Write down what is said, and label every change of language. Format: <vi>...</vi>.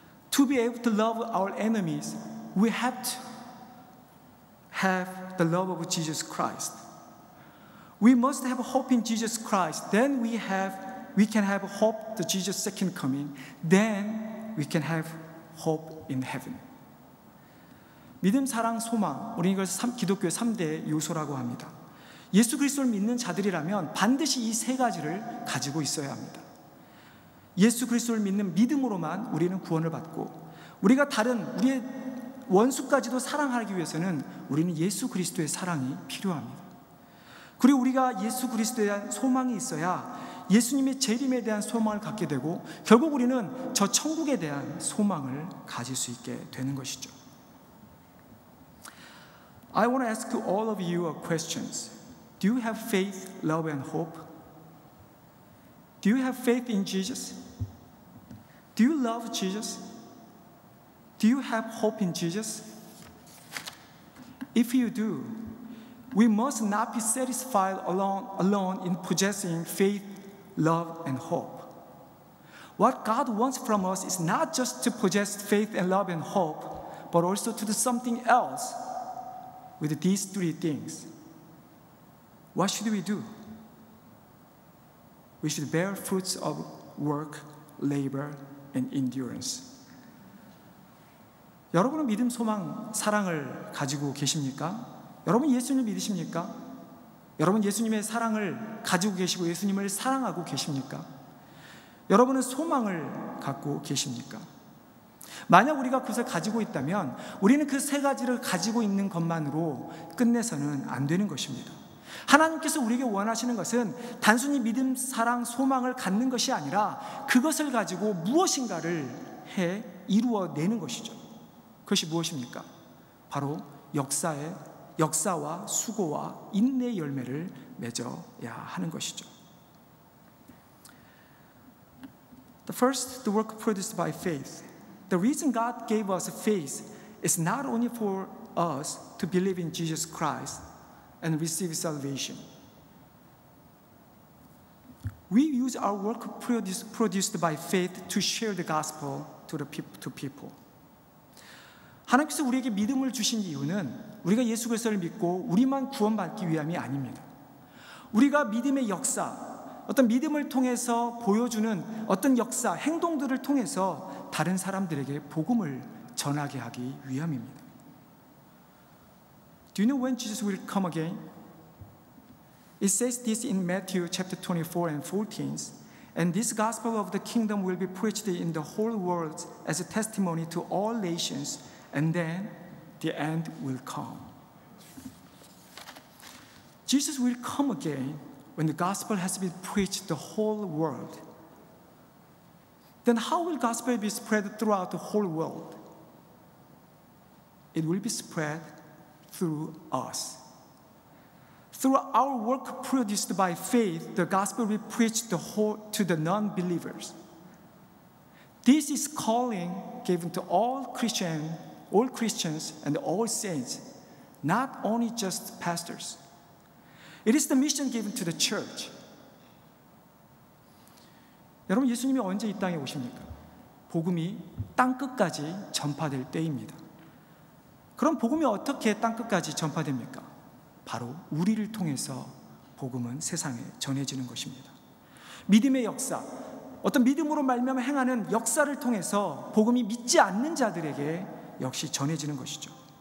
<en>To be able to love our enemies, we have to have the love of Jesus Christ. We must have hope in Jesus Christ. Then we can have hope to Jesus' second coming. Then we can have hope in heaven.</en> <ko>믿음, 사랑, 소망. 우리 이걸 기독교의 3대 요소라고 합니다. 예수 그리스도를 믿는 자들이라면 반드시 이 세 가지를 가지고 있어야 합니다. 예수 그리스도를 믿는 믿음으로만 우리는 구원을 받고, 우리가 다른 우리의 원수까지도 사랑하기 위해서는 우리는 예수 그리스도의 사랑이 필요합니다. 그리고 우리가 예수 그리스도에 대한 소망이 있어야 예수님의 재림에 대한 소망을 갖게 되고, 결국 우리는 저 천국에 대한 소망을 가질 수 있게 되는 것이죠.</ko> <en>I want to ask all of you a question. Do you have faith, love, and hope? Do you have faith in Jesus? Do you love Jesus? Do you have hope in Jesus? If you do, we must not be satisfied alone in possessing faith, love, and hope. What God wants from us is not just to possess faith and love and hope, but also to do something else with these three things. What should we do? We should bear fruits of work, labor, and endurance.</en> <ko>여러분은 믿음, 소망, 사랑을 가지고 계십니까? 여러분 예수님을 믿으십니까? 여러분 예수님의 사랑을 가지고 계시고 예수님을 사랑하고 계십니까? 여러분은 소망을 갖고 계십니까? 만약 우리가 그것을 가지고 있다면 우리는 그 세 가지를 가지고 있는 것만으로 끝내서는 안 되는 것입니다. 하나님께서 우리에게 원하시는 것은 단순히 믿음, 사랑, 소망을 갖는 것이 아니라 그것을 가지고 무엇인가를 해 이루어내는 것이죠. 그것이 무엇입니까? 바로 역사와 수고와 인내의 열매를 맺어야 하는 것이죠.</ko> <en>The work produced by faith. The reason God gave us faith is not only for us to believe in Jesus Christ and receive salvation. We use our work produced by faith to share the gospel to people.</en> <ko>하나님께서 우리에게 믿음을 주신 이유는 우리가 예수 그리스도를 믿고 우리만 구원받기 위함이 아닙니다. 우리가 믿음의 역사, 어떤 믿음을 통해서 보여주는 어떤 역사, 행동들을 통해서 다른 사람들에게 복음을 전하게 하기 위함입니다.</ko> <en>Do you know when Jesus will come again? It says this in Matthew chapter 24 and 14. And this gospel of the kingdom will be preached in the whole world as a testimony to all nations, and then the end will come. Jesus will come again when the gospel has been preached the whole world. Then how will gospel be spread throughout the whole world? It will be spread through us. Through our work produced by faith, the gospel will be preached to the non-believers. This is calling given to all Christians and all saints, not only just pastors. It is the mission given to the church.</en> <ko>여러분, 예수님이 언제 이 땅에 오십니까? 복음이 땅끝까지 전파될 때입니다. 그럼 복음이 어떻게 땅끝까지 전파됩니까? 바로 우리를 통해서 복음은 세상에 전해지는 것입니다. 믿음의 역사, 어떤 믿음으로 말미암아 행하는 역사를 통해서 복음이 믿지 않는 자들에게 역시 전해지는 것이죠.</ko>